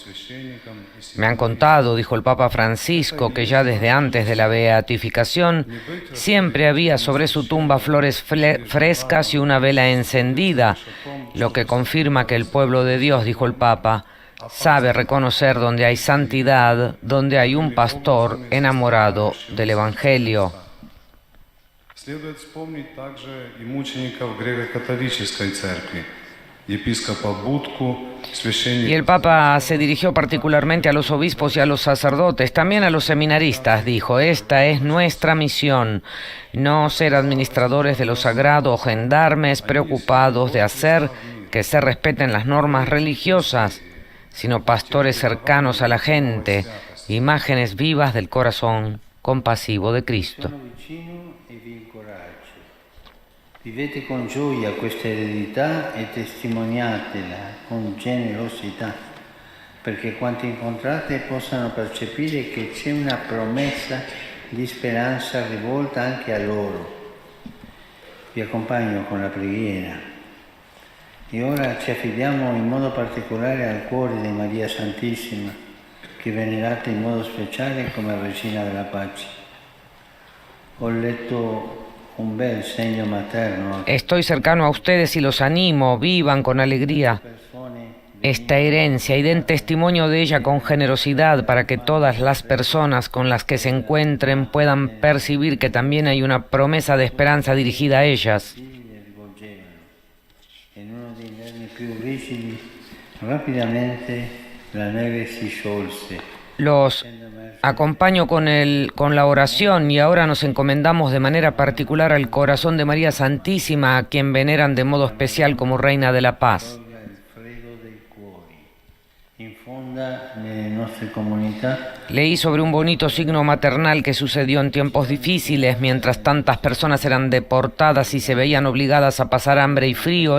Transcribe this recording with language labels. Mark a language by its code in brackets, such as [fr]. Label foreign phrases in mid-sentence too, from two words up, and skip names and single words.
[es] Me han contado, dijo el Papa Francisco, que ya desde antes de la beatificación siempre había sobre su tumba flores frescas y una vela encendida. lo que confirma que el pueblo de Dios, dijo el Papa, sabe reconocer donde hay santidad, donde hay un pastor enamorado del Evangelio. [ru] Следует вспомнить также и мучеников греко-католической церкви, епископа Будку, [es] Y el Papa se dirigió particularmente a los obispos y a los sacerdotes, también a los seminaristas. Dijo: esta es nuestra misión, no ser administradores de lo sagrado o gendarmes preocupados de hacer que se respeten las normas religiosas, sino pastores cercanos a la gente, imágenes vivas del corazón compasivo de Cristo. [it] Vivete con gioia questa eredità e testimoniatela con generosità, perché quanti incontrate possano percepire che c'è una promessa di speranza rivolta anche a loro. Vi accompagno con la preghiera e ora ci affidiamo in modo particolare al cuore di Maria Santissima, che venerate in modo speciale come Regina della Pace. Ho letto un bel segno materno. [es] Estoy cercano a ustedes y los animo, vivan con alegría esta herencia y den testimonio de ella con generosidad para que todas las personas con las que se encuentren puedan percibir que también hay una promesa de esperanza dirigida a ellas. [it] En uno dei nervi più rigidi, rapidamente la neve si sciolse. [es] Los acompaño con la oración y ahora nos encomendamos de manera particular al corazón de María Santísima, a quien veneran de modo especial como Reina de la Paz. Leí sobre un bonito signo maternal que sucedió en tiempos difíciles, mientras tantas personas eran deportadas y se veían obligadas a pasar hambre y frío.